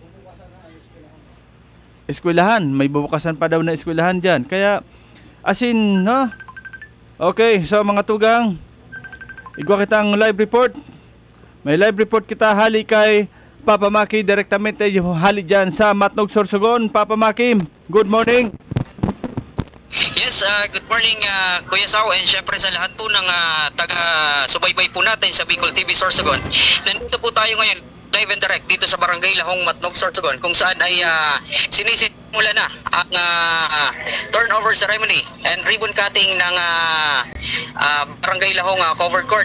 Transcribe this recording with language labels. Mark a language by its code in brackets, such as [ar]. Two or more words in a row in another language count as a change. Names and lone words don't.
[tl] Eskwelahan, may bubukasan pa daw na eskwelahan diyan. [bik] Kaya okay, so mga tugang, igwa kitang live report. May live report kita hali kay Papa Maki direktamente hali diyan sa Matnog Sorsogon. Papa Maki, [en] good morning. Yes, good morning [tl] Kuya Sao, and syempre sa lahat po ng taga-subaybay po natin sa Bicol TV Sorsogon. Nandito po tayo ngayon [en] live and direct [tl] dito sa Barangay Lahong, Matnog, Sorsogon, kung saan ay sinisimula na ang [en] turnover ceremony and ribbon cutting [tl] ng Barangay Lahong covered court.